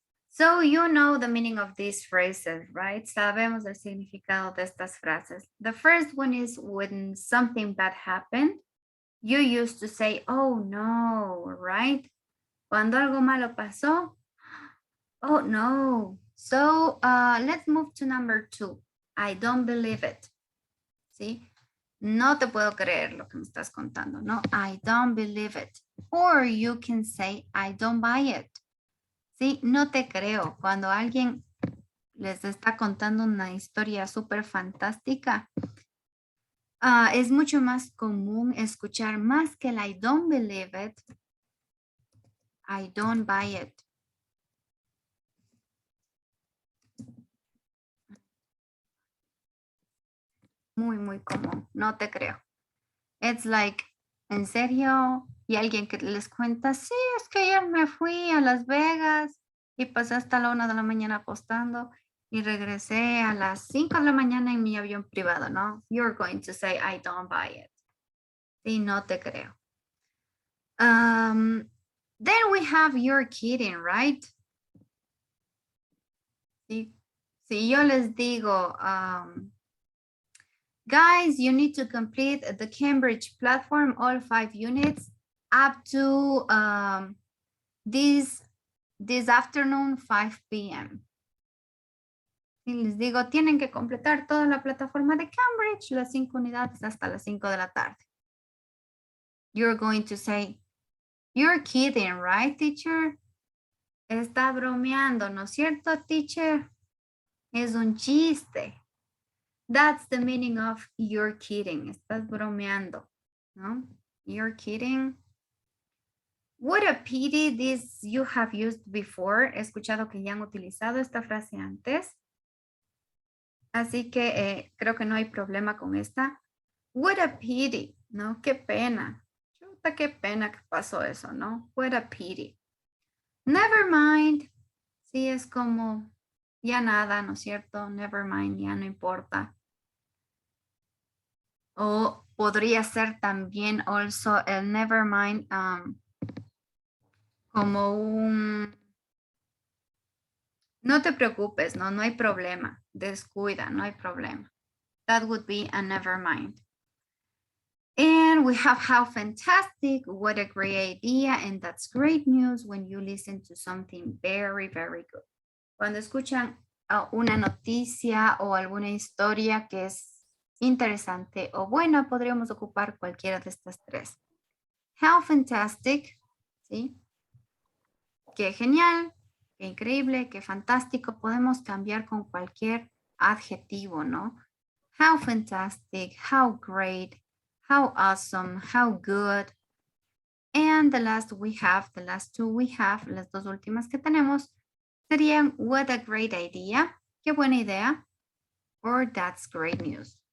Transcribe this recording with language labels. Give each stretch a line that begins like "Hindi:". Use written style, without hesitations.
English: So you know the meaning of these phrases, right?
Spanish: Sabemos el significado de estas frases.
English: The first one is when something bad happened, you used to say, oh no, right?
Spanish: Cuando algo malo pasó,
English: oh no. So let's move to number 2. I don't believe it.
Spanish: ¿Sí? No te puedo creer lo que me estás contando.
English: No, I don't believe it. Or you can say, I don't buy it.
Spanish: Sí, no te creo. Cuando alguien les está contando una historia súper fantástica, es mucho más común escuchar más que el
English: I don't believe it. I don't buy it.
Spanish: Muy, muy común. No te creo.
English: It's like,
Spanish: ¿en serio? Y alguien que les cuenta, sí, es que ayer me fui a Las Vegas y pasé hasta la 1 de la mañana apostando y regresé a las 5 de la mañana en mi avión privado, ¿no?
English: You're going to say, I don't buy it.
Spanish: Sí, no te creo.
English: Then we have you're kidding, right?
Spanish: Sí. Si yo les digo,
English: guys, you need to complete the Cambridge platform, all 5 units, up to this afternoon, 5 p.m.
Spanish: Y les digo, tienen que completar toda la plataforma de Cambridge, las 5 unidades hasta las 5 de la tarde.
English: You're going to say, you're kidding, right, teacher?
Spanish: Está bromeando, ¿no es cierto, teacher? Es un chiste.
English: That's the meaning of you're kidding.
Spanish: Estás bromeando, ¿no?
English: You're kidding. What a pity this you have used before.
Spanish: He escuchado que ya han utilizado esta frase antes. Así que creo que no hay problema con esta.
English: What a pity,
Spanish: ¿no? Qué pena. Chuta, qué pena que pasó eso, ¿no? What a pity.
English: Never mind.
Spanish: Sí, es como ya nada, ¿no es cierto?
English: Never mind,
Spanish: ya no importa. O podría ser también also el never mind como un no te preocupes, no hay problema. Descuida, no hay problema.
English: That would be a never mind. And we have how fantastic, what a great idea, and that's great news when you listen to something very, very good.
Spanish: Cuando escuchan una noticia o alguna historia que es interesante o buena, podríamos ocupar cualquiera de estas tres.
English: How fantastic,
Spanish: ¿sí? Qué genial, qué increíble, qué fantástico. Podemos cambiar con cualquier adjetivo, ¿no?
English: How fantastic, how great, how awesome, how good. And the last two we have,
Spanish: las dos últimas que tenemos, serían
English: what a great idea,
Spanish: qué buena idea,
English: or that's great news.